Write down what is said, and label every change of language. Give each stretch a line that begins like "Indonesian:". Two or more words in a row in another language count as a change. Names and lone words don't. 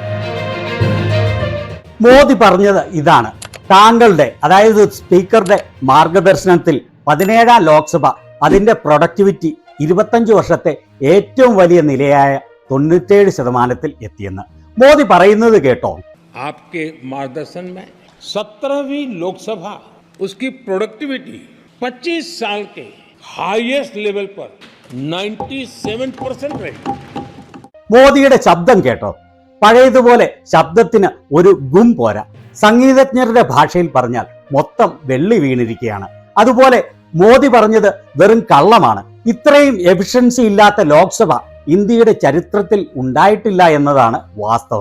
Malayalam: മോദി പറഞ്ഞത് ഇതാണ്: താങ്കളുടെ, അതായത് സ്പീക്കറുടെ മാർഗദർശനത്തിൽ 17ാം ലോക്സഭ അതിന്റെ പ്രൊഡക്ടിവിറ്റി 25 വർഷത്തെ ഏറ്റവും വലിയ നിലയായ 97% എത്തിയെന്ന് മോദി പറയുന്നത് കേട്ടോ.
Hindi: आपके मार्गदर्शन में 17वीं लोकसभा उसकी प्रोडक्टिविटी 25 साल के
English: highest level
Hindi: पर 97% रही.
Malayalam: മോദിയുടെ ശബ്ദം കേട്ടോ. പഴയതുപോലെ ശബ്ദത്തിന് ഒരു ഗും പോരാ. സംഗീതജ്ഞരുടെ ഭാഷയിൽ പറഞ്ഞാൽ മൊത്തം വെള്ളി വീണിരിക്കുകയാണ്. അതുപോലെ മോദി പറഞ്ഞത് വെറും കള്ളമാണ്. ഇത്രയും എഫിഷ്യൻസി ഇല്ലാത്ത ലോക്സഭ ഇന്ത്യയുടെ ചരിത്രത്തിൽ ഉണ്ടായിട്ടില്ല എന്നതാണ് വാസ്തവം.